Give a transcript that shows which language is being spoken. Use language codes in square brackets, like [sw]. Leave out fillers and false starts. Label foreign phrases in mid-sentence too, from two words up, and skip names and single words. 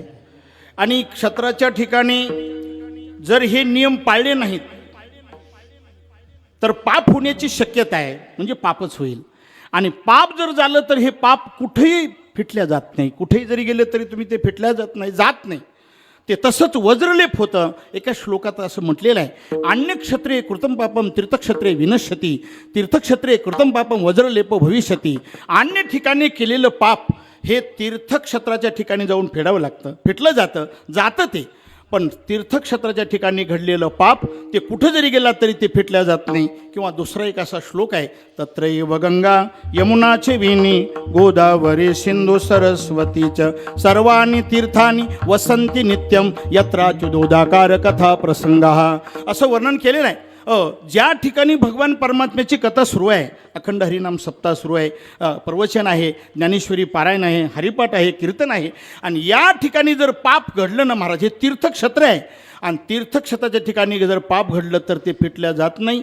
[mr] आणि क्षेत्राच्या ठिकाणी जर हे नियम पाळले नाहीत तर पाप होण्याची शक्यता आहे, म्हणजे पापच होईल. आणि पाप जर झालं तर हे पाप कुठेही फिटल्या जात नाही. कुठेही जरी गेले तरी तुम्ही ते फिटल्या जात नाही. ते तसंच वज्रलेप होतं. एका श्लोकात असं म्हटलेलं आहे, [sa] अन्य क्षत्रिय कृतं पापम तीर्थक्षत्रिय विनश्यती, तीर्थक्षत्रिय कृतं पापम वज्रलेप भविष्यती. [mr] अन्य ठिकाणी केलेलं पाप हे तीर्थक्षेत्राच्या ठिकाणी जाऊन फेडावं लागतं, फिटलं जातं ते. पण तीर्थक्षेत्राच्या ठिकाणी घडलेलं पाप ते कुठं जरी गेला तरी ते फिटल्या जात नाही. किंवा दुसरा एक असा श्लोक आहे, [sa] तत्रैव गंगा यमुनाचे विनी गोदावरी सिंधू सरस्वतीच सर्वाणी तीर्थानी वसंती नित्यम यत्राच्युतोदाकार कथा प्रसंगा. [mr] असं वर्णन केलेलं आहे. ज्या ठिकाणी भगवान परमात्म्याची कथा सुरू आहे, अखंड हरिनाम सप्ताह सुरू आहे, प्रवचन आहे, ज्ञानेश्वरी पारायण आहे, हरिपाठ आहे, कीर्तन आहे, आणि या ठिकाणी जर पाप घडलं ना महाराज, हे तीर्थक्षेत्र आहे, आणि तीर्थक्षेत्राच्या ठिकाणी जर पाप घडलं तर ते फिटल्या जात नाही.